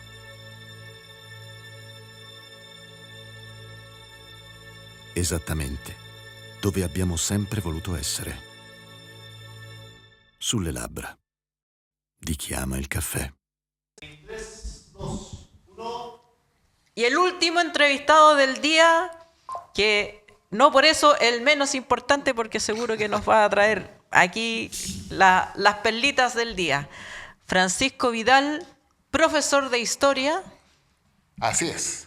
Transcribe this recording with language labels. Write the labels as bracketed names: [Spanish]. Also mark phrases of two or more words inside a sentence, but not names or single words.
[Italian] Esattamente dove abbiamo sempre voluto essere. Sulle labbra di chi ama il caffè. 3, 2, 1. [Spanish] Y el último entrevistado del día, que no por eso el menos importante, porque seguro que nos va a traer aquí las perlitas del día. Francisco Vidal, profesor de historia. Así es.